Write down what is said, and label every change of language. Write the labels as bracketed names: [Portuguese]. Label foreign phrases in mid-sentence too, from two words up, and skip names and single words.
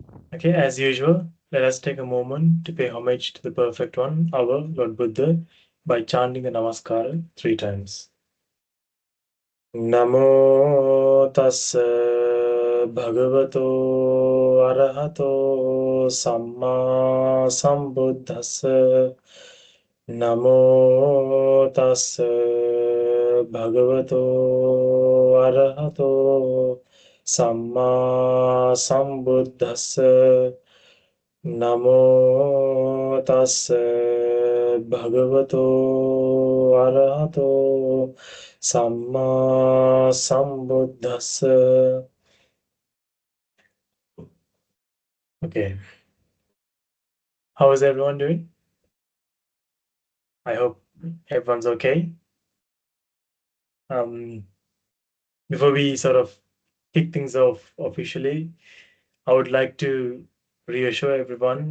[English] Okay, as usual, let us take a moment to pay homage to the Perfect One, our Lord Buddha, by chanting the Namaskara 3 times. [Pali] Namo tassa bhagavato arahato samma sambuddhassa. Namo tassa bhagavato arahato samma sambuddhassa. Namo tassa bhagavato arahato samma sambuddhassa. [English] Okay. How is everyone doing? I hope everyone's okay. Before we sort of kick things off officially, I would like to reassure everyone.